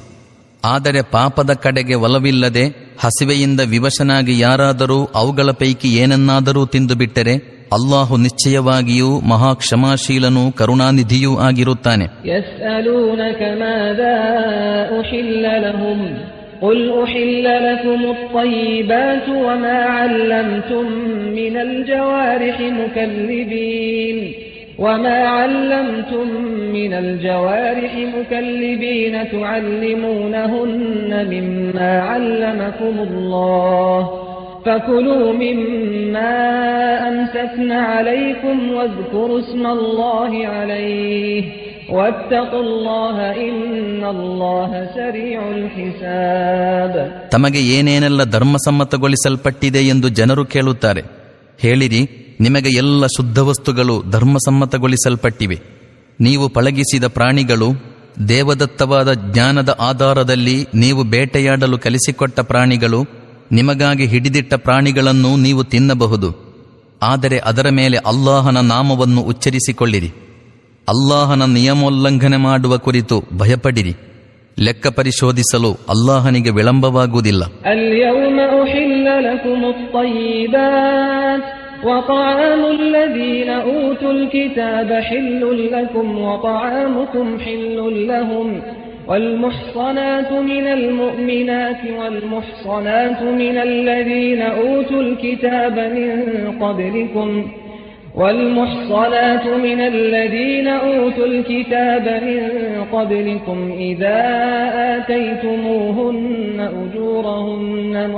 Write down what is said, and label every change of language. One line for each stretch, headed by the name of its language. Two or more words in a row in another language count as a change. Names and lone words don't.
Kannada: ಆದರೆ ಪಾಪದ ಕಡೆಗೆ ಒಲವಿಲ್ಲದೆ ಹಸಿವೆಯಿಂದ ವಿವಶನಾಗಿ ಯಾರಾದರೂ ಅವುಗಳ ಪೈಕಿ ಏನನ್ನಾದರೂ ತಿಂದು ಬಿಟ್ಟರೆ ಅಲ್ಲಾಹು ನಿಶ್ಚಯವಾಗಿಯೂ ಮಹಾಕ್ಷಮಾಶೀಲನೂ ಕರುಣಾನಿಧಿಯೂ ಆಗಿರುತ್ತಾನೆ.
Arabic: يسألونك ماذا أحل لهم قل أحل لكم الطيبات وما علمتم من الجوارح مكلبين تعلمونهن مما علمكم الله فكلوا مما أمسكن عليكم واذكروا اسم الله عليه واتقوا الله إن الله سريع الحساب.
Kannada: ತಮಗೆ ಏನೇನೆಲ್ಲ ಧರ್ಮಸಮ್ಮತಗೊಳಿಸಲ್ಪಟ್ಟಿದೆ ಎಂದು ಜನರು ಕೇಳುತ್ತಾರೆ. ಹೇಳಿರಿ, ನಿಮಗೆ ಎಲ್ಲ ಶುದ್ಧ ವಸ್ತುಗಳು ಧರ್ಮಸಮ್ಮತಗೊಳಿಸಲ್ಪಟ್ಟಿವೆ. ನೀವು ಪಳಗಿಸಿದ ಪ್ರಾಣಿಗಳು, ದೇವದತ್ತವಾದ ಜ್ಞಾನದ ಆಧಾರದಲ್ಲಿ ನೀವು ಬೇಟೆಯಾಡಲು ಕಲಿಸಿಕೊಟ್ಟ ಪ್ರಾಣಿಗಳು, ನಿಮಗಾಗಿ ಹಿಡಿದಿಟ್ಟ ಪ್ರಾಣಿಗಳನ್ನು ನೀವು ತಿನ್ನಬಹುದು. ಆದರೆ ಅದರ ಮೇಲೆ ಅಲ್ಲಾಹನ ನಾಮವನ್ನು ಉಚ್ಚರಿಸಿಕೊಳ್ಳಿರಿ. ಅಲ್ಲಾಹನ ನಿಯಮೋಲ್ಲಂಘನೆ ಮಾಡುವ ಕುರಿತು ಭಯಪಡಿರಿ. ಲೆಕ್ಕ ಪರಿಶೋಧಿಸಲು ಅಲ್ಲಾಹನಿಗೆ ವಿಳಂಬವಾಗುವುದಿಲ್ಲ.
Arabic: اليوم أحل لكم الطيبات وطعام الذين أوتوا الكتاب حل لكم وطعامكم حل لهم والمحصنات من المؤمنات والمحصنات من الذين أوتوا الكتاب من قبلكم إذا آتيتموهن أجورهن